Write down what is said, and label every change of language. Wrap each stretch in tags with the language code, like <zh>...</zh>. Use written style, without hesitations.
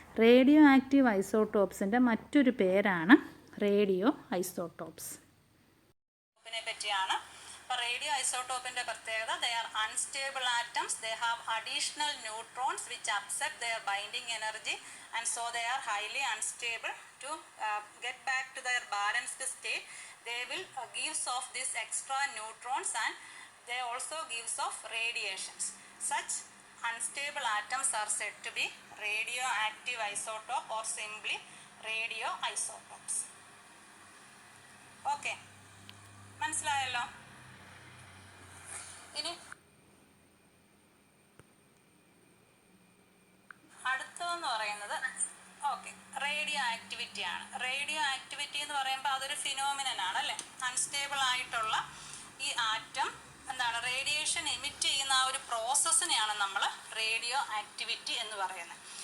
<ml>Radio active ഐസോട്ടോപ്സിൻ്റെ മറ്റൊരു പേരാണ് radio isotopes. പറ്റിയാണ്. അപ്പോൾ റേഡിയോ ഐസോട്ടോപ്പിൻ്റെ പ്രത്യേകത,</ml> <en>They are unstable atoms, they have additional neutrons which upset their binding energy and so they are highly unstable. To get back to their balanced state they will gives off these extra neutrons and they also gives off radiations. Such unstable atoms are said to be radioactive isotope or simply radioisotopes.</en> <ml>Okay, മനസ്സിലായല്ലോ. ഇനി അടുത്തതെന്ന് പറയുന്നത് radio activity ആണ്. Radio activity എന്ന് പറയുമ്പോൾ അതൊരു phenomenon ആണ് അല്ലേ. അൺസ്റ്റേബിൾ ആയിട്ടുള്ള ഈ ആറ്റം എന്താണ് റേഡിയേഷൻ എമിറ്റ് ചെയ്യുന്ന ആ ഒരു പ്രോസസ്സിനെയാണ് നമ്മൾ റേഡിയോ ആക്ടിവിറ്റി എന്ന് പറയുന്നത്.</ml>